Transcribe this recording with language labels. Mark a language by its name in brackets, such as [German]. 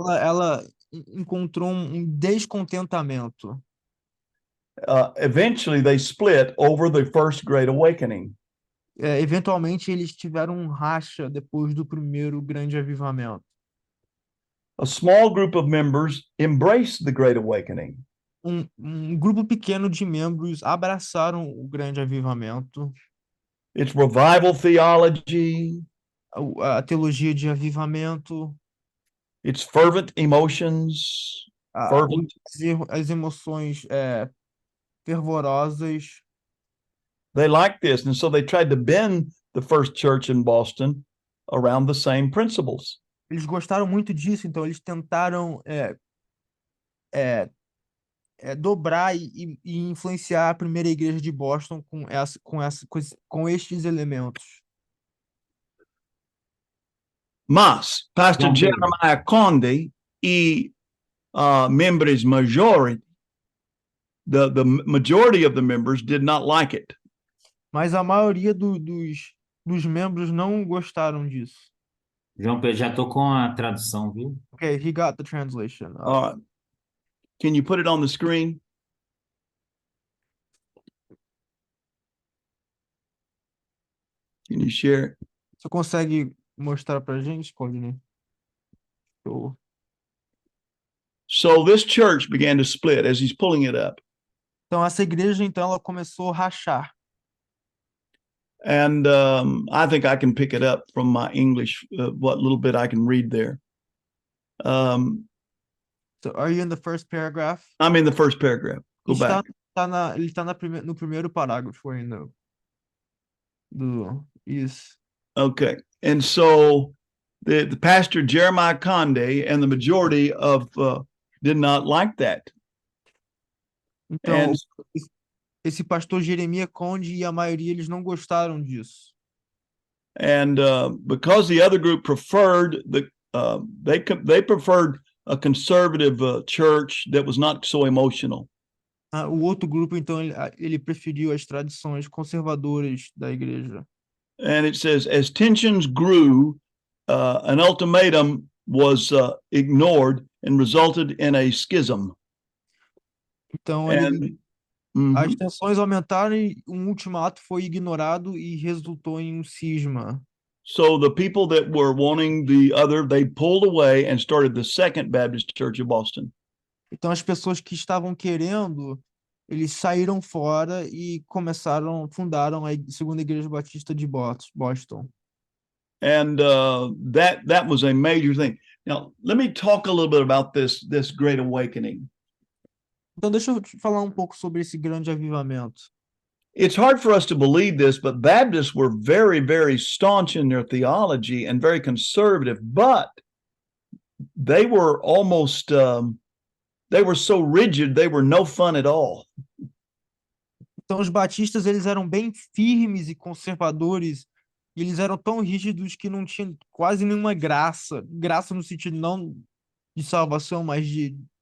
[Portuguese] ela encontrou um descontentamento. [English] Eventually, they split over the First Great Awakening. [Portuguese] Eventualmente, eles tiveram um racha depois do primeiro grande avivamento. [English] A small group of members embraced the Great Awakening. [Portuguese] Um grupo pequeno de membros abraçaram o grande avivamento. [English] Its revival theology, [Portuguese] A teologia de avivamento, [English] its fervent emotions, [Portuguese] as emoções fervorosas. [English] they liked this, and so they tried to bend the first church in Boston around the same principles. [Portuguese] Eles gostaram muito disso, então eles tentaram dobrar e influenciar a primeira igreja de Boston com estes elementos. Mas Pastor Não, [English] Jeremiah Conde e members majority, the majority of the members did not like it. [Portuguese] Mas a maioria dos membros não gostaram disso. João Pedro, já estou com a tradução, viu? [English] Okay, he got the translation. Can you put it on the screen? Can you share it? [Portuguese] Você consegue mostrar pra gente, Claudinei? [English] Show. So this church began to split as he's pulling it up. [Portuguese] Então essa igreja, então, ela começou a rachar. [English] And I think I can pick it up from my English, what little bit I can read there. So, are you in the first paragraph? I'm in the first paragraph. Go [Portuguese] Está, [English] back. [Portuguese] ele está no primeiro parágrafo ainda. Isso. [English] Okay. And so the pastor Jeremiah Conde and the majority of did not like that. [Portuguese] Então, [English] And [Portuguese] esse pastor Jeremias Conde e a maioria eles não gostaram disso. [English] and because the other group preferred they preferred a conservative church that was not so emotional. [Portuguese] O outro grupo, então, ele preferiu as tradições conservadoras da igreja. [English] And it says, as tensions grew, an ultimatum was ignored and resulted in a schism. [Portuguese] Então, [English] And [Portuguese] as tensões aumentaram e um ultimato foi ignorado e resultou em um cisma. [English] so the people that were wanting the other, they pulled away and started the Second Baptist Church of Boston. [Portuguese] Então, as pessoas que estavam querendo, eles saíram fora e fundaram a Segunda Igreja Batista de Boston. [English] And that was a major thing. Now, let me talk a little bit about this Great Awakening. [Portuguese] Então, deixa eu te falar um pouco sobre esse grande avivamento. [English] It's hard for us to believe this, but Baptists were very, very staunch in their theology and very conservative, but they were almost, they were so rigid, they were no fun at all. [Portuguese] Então, os batistas, eles eram bem firmes e conservadores, e eles eram tão rígidos que não tinham quase nenhuma graça. Graça no sentido não de salvação, mas de...